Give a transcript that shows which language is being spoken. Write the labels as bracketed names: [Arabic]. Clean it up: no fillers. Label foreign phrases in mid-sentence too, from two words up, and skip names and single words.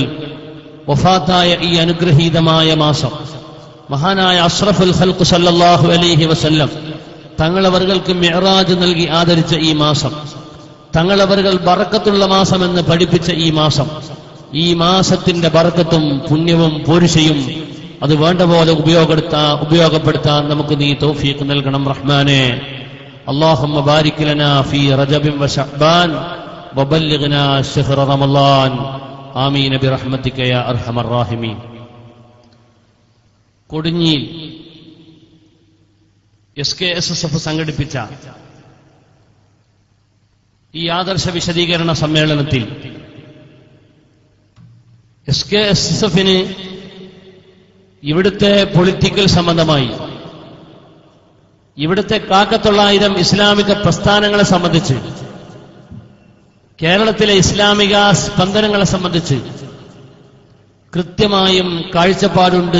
[Malayalam] വഫാത്തായ ഈ അനുഗ്രഹീതമായ മാസം, മഹാനായ [Arabic] أشرف الخلق صلى الله عليه وسلم [Malayalam] തങ്ങളവറുകൾക്ക് മിഅ്റാജ് നൽകി ആദരിച്ച ഈ മാസം, തങ്ങളവറുകൾ ബറക്കത്തുള്ള മാസമെന്ന് പഠിപ്പിച്ച ഈ മാസം, ഈ മാസത്തിന്റെ ബറക്കത്തും പുണ്യവും പോരുഷയും അത് വേണ്ട പോലെ ഉപയോഗപ്പെടുത്താൻ നമുക്ക് നീ തൗഫീഖ് നൽകണം റഹ്മാനെ. [Arabic] اللهم بارك لنا في رجب وشعبان وبلغنا شهر رمضان آمين برحمتك يا أرحم الراحمين. [Malayalam] കൊടുങ്ങിയിൽ SKSSF സംഘടിപ്പിച്ച ഈ ആദർശ വിശദീകരണ സമ്മേളനത്തിൽ SKSSFന് ഇവിടുത്തെ പൊളിറ്റിക്കൽ സംബന്ധമായി, ഇവിടുത്തെ 1900 ഇസ്ലാമിക പ്രസ്ഥാനങ്ങളെ സംബന്ധിച്ച്, കേരളത്തിലെ ഇസ്ലാമിക സ്പന്ദനങ്ങളെ സംബന്ധിച്ച് കൃത്യമായും കാഴ്ചപ്പാടുണ്ട്.